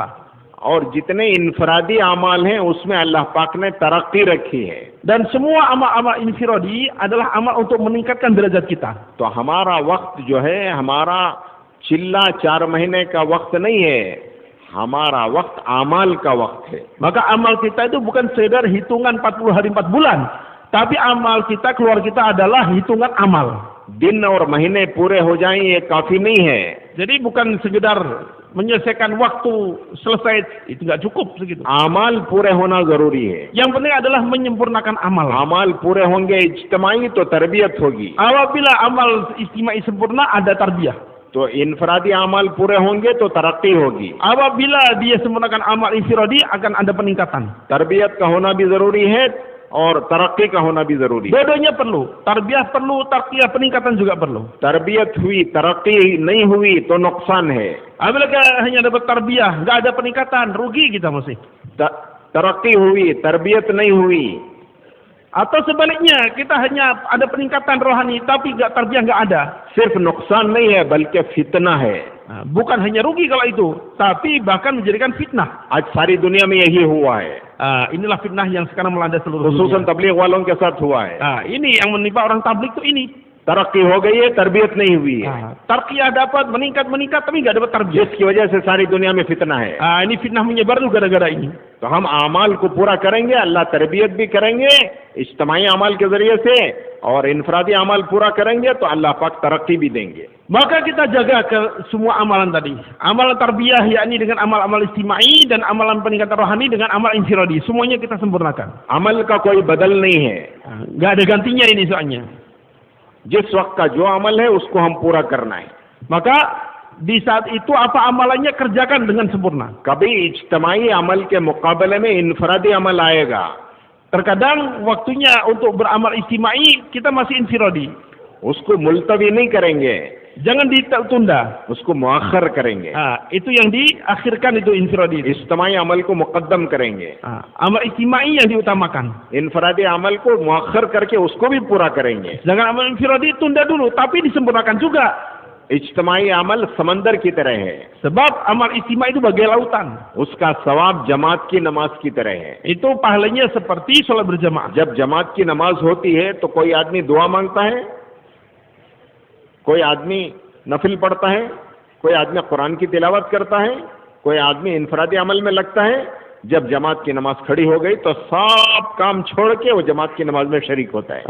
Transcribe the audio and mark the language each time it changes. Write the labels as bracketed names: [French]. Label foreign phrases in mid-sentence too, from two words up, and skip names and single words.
[Urdu] اور جتنے انفرادی اعمال ہیں اس میں اللہ پاک نے ترقی رکھی ہے. [Indonesian] Dan semua amal-amal infiradi adalah amal untuk meningkatkan derajat kita. [Urdu] تو ہمارا وقت جو ہے، ہمارا چلہ 4 مہینے کا وقت نہیں ہے، ہمارا وقت اعمال کا وقت ہے. [Indonesian] Maka amal kita itu bukan sekedar hitungan 40 hari 4 bulan, tapi amal kita, keluar kita adalah hitungan amal. [Urdu] دن اور مہینے پورے ہو جائیں یہ کافی نہیں ہے. [Indonesian] Jadi bukan sekedar menyelesaikan waktu selesai, itu nggak cukup segitu. [Urdu] اعمال پورے ہونا ضروری ہے. [Indonesian] Yang penting adalah menyempurnakan amal. [Urdu] اعمال پورے ہوں گے اجتماعی تو تربیت ہوگی. [Indonesian] Apabila amal istimai sempurna, ada tarbiyah. [Urdu] تو انفرادی اعمال پورے ہوں گے تو ترقی ہوگی. [Indonesian] Apabila dia sempurnakan amal infiradi, akan ada peningkatan. [Urdu] تربیت کا ہونا بھی ضروری ہے اور ترقی کا ہونا بھی ضروری ہے. [Indonesian] Dua-duanya perlu. Tarbiyah perlu, tarbiyah peningkatan juga perlu. [Urdu] تربیت ہوئی، ترقی نہیں ہوئی تو نقصان ہے. [Indonesian] Apabila hanya dapat tarbiyah, nggak ada peningkatan, rugi kita masih. [Urdu] ترقی ہوئی، تربیت نہیں ہوئی. [Indonesian] Atau sebaliknya, kita hanya ada peningkatan rohani, tapi tarbiyah nggak ada. [Urdu] صرف نقصان نہیں ہے بلکہ فتنہ ہے. [Indonesian] Bukan hanya rugi kalau itu, tapi bahkan menjadikan fitnah. [Urdu] آج ساری دنیا میں یہی ہوا ہے. [Indonesian] Inilah fitnah yang sekarang melanda seluruh [Urdu] खुसूसन [Indonesian] dunia. [Urdu] تبلیغ والوں کے ساتھ ہوا ہے. [Indonesian] Ini yang menimpa orang tablik tuh ini. [Urdu] ترقی ہو گئی ہے، تربیت نہیں ہوئی ہے, [Indonesian] Tarqiyah dapat meningkat tapi nggak dapat tarbiyah. [Urdu] جس کی وجہ سے ساری دنیا میں فتنہ ہے. [Indonesian] Ini fitnah menyebar tuh gara-gara ini. [Urdu] تو ہم اعمال کو پورا کریں گے، اللہ تربیت بھی کریں گے اجتماعی اعمال کے ذریعے سے، اور انفرادی اعمال پورا کریں گے تو اللہ پاک ترقی بھی دیں گے. [Indonesian] Maka kita jaga ke semua amalan tadi. Amalan tarbiyah yakni dengan amal-amal istimai, dan amalan peningkatan rohani dengan amal infiradi. Semuanya kita sempurnakan. [Urdu] عمل کا کوئی بدل نہیں ہے, [Indonesian] Nggak ada gantinya ini soalnya. [Urdu] جس وقت کا جو عمل ہے اس کو ہم پورا کرنا ہے. [Indonesian] Maka di saat itu apa amalannya kerjakan dengan sempurna. [Urdu] کبھی اجتماعی عمل کے مقابلے میں انفرادی عمل آئے گا, [Indonesian] Terkadang waktunya untuk beramal istimai kita masih infiradi. [Urdu] اس کو ملتوی نہیں کریں گے, [Indonesian] Jangan ditunda. [Urdu] اس کو مؤخر کریں گے. [Indonesian] Itu yang diakhirkan itu infiradi. [Urdu] اجتماعی عمل کو مقدم کریں گے, [Indonesian] Amal istimai yang diutamakan. [Urdu] انفرادی عمل کو مؤخر کر کے اس کو بھی پورا کریں گے. [Indonesian] Jangan amal infiradi tunda dulu, tapi disempurnakan juga. [Urdu] اجتماعی عمل سمندر کی طرح ہے, [Indonesian] Sebab amal istimai itu bagai lautan. [Urdu] اس کا ثواب جماعت کی نماز کی طرح ہے. [Indonesian] Itu pahalanya seperti sholat berjamaah. [Urdu] جب جماعت کی نماز ہوتی ہے تو کوئی آدمی دعا مانگتا ہے، کوئی آدمی نفل پڑھتا ہے، کوئی آدمی قرآن کی تلاوت کرتا ہے، کوئی آدمی انفرادی عمل میں لگتا ہے. جب جماعت کی نماز کھڑی ہو گئی تو سب کام چھوڑ کے وہ جماعت کی نماز میں شریک ہوتا ہے.